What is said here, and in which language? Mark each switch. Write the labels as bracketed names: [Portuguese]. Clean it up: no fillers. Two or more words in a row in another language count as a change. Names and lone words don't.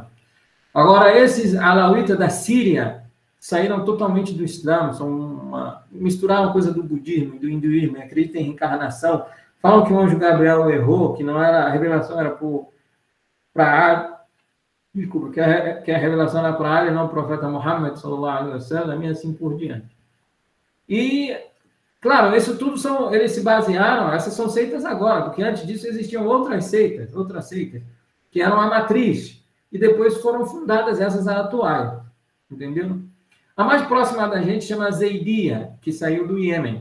[Portuguese] Agora, esses Alawita da Síria saíram totalmente do Islã, misturaram coisa do budismo, do hinduísmo, acreditam em reencarnação, falam que o anjo Gabriel errou, que não era, a revelação era para desculpa, que a revelação era para Ali, não o profeta Muhammad, [Arabic] صلى الله عليه وسلم, [Portuguese] e assim por diante. E, claro, isso tudo eles se basearam, essas são seitas agora, porque antes disso existiam outras seitas, que eram a matriz, e depois foram fundadas essas atuais, entendeu? A mais próxima da gente chama Zaidia, que saiu do Iêmen.